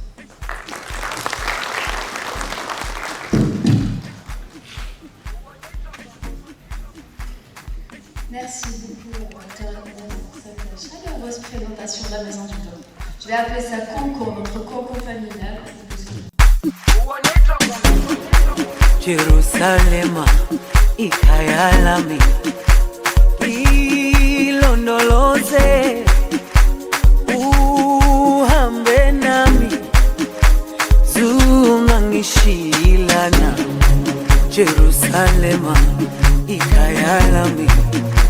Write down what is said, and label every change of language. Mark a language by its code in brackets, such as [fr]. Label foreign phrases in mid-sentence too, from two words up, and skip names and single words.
[fr] Merci beaucoup, Thérèse, pour cette chaleureuse présentation de la maison du docteur. Je vais appeler ça Concours, notre concours familial. [zu] Jerusalema ikayalami ilondoloze uhambe nami zungangishilana Jerusalema ikayalami